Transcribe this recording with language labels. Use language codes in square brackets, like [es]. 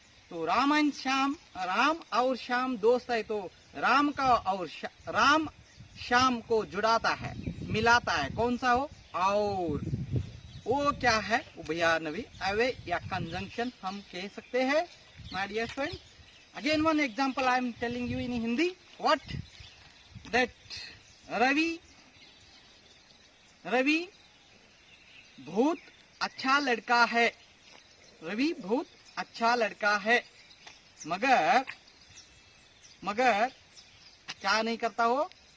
[hi] तो राम और श्याम दोस्त है. तो राम श्याम को जुड़ाता है, मिलाता है. कौन सा हो? और वो क्या है? उभयान्वयी अव्यय या कंजंक्शन हम कह सकते हैं [en] My dear friend. Again one example I am telling you in Hindi. What? That [hi] Ravi बहुत अच्छा लड़का है. रवि बहुत अच्छा लड़का है, मगर क्या नहीं करता हो?